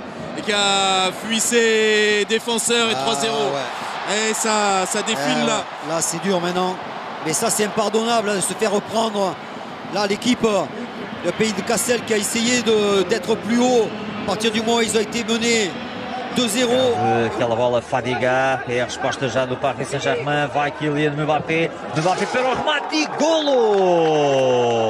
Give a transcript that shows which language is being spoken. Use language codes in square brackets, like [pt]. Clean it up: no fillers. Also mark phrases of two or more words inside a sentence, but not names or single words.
[fr] et qui a fui ses défenseurs et 3-0. Ouais. Et ça défile là. Là, c'est dur maintenant. Mais ça, c'est impardonnable de se faire reprendre. Là, l'équipe, le pays de Cassel qui a essayé d'être plus haut. A partir du moment où ils ont été menés 2-0. [pt] Aquela bola Fadiga, é a resposta já do Paris Saint-Germain, vai Kylian Mbappé para o remate e golo!